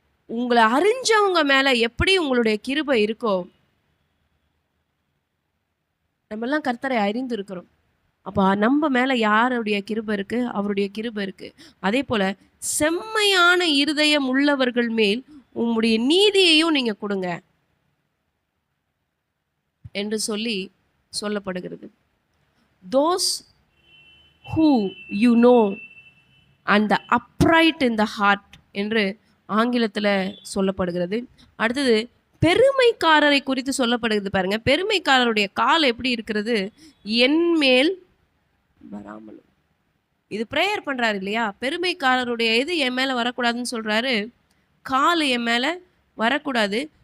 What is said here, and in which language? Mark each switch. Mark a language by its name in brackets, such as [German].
[Tamil] உங்களை அறிஞ்சவங்க மேலே எப்படி உங்களுடைய கிருபை இருக்கோ, நம்மெல்லாம் கர்த்தரை அறிந்து இருக்கிறோம். அப்போ நம்ம மேலே யாருடைய கிருபை இருக்குது? அவருடைய கிருபை இருக்குது. அதே போல் செம்மையான இருதயம் உள்ளவர்கள் மேல் உங்களுடைய நீதியையும் நீங்கள் கொடுங்க என்று சொல்லப்படுகிறது. [English] Those who you know and the upright in the heart [Tamil] என்று ஆங்கிலத்தில் சொல்லப்படுகிறது. அடுத்தது பெருமைக்காரரை குறித்து சொல்லப்படுகிறது. பாருங்க, பெருமைக்காரருடைய கால் எப்படி இருக்கிறது? என் மேல் வராமலும். இது பிரேயர் பண்றாரு இல்லையா? பெருமைக்காரருடைய இது என் மேல வரக்கூடாதுன்னு சொல்றாரு, கால் என் மேல வரக்கூடாது.